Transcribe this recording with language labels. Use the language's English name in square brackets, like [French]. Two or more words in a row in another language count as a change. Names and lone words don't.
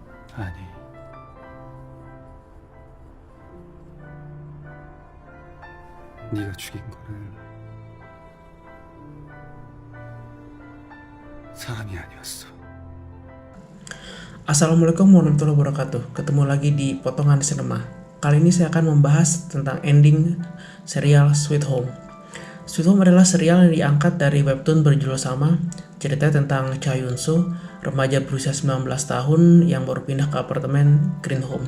[Korean] 아니, 네가 죽인 거는 사람이 아니었어. [Arabic] السلام عليكم ورحمة الله وبركاته. [Indonesian] Ketemu lagi di Potongan Sinema. Kali ini saya akan membahas tentang ending serial Sweet Home. Sweet Home adalah serial yang diangkat dari webtoon berjudul sama. Ceritanya tentang Cha Hyun-soo, remaja berusia 19 tahun yang baru pindah ke apartemen Green Home.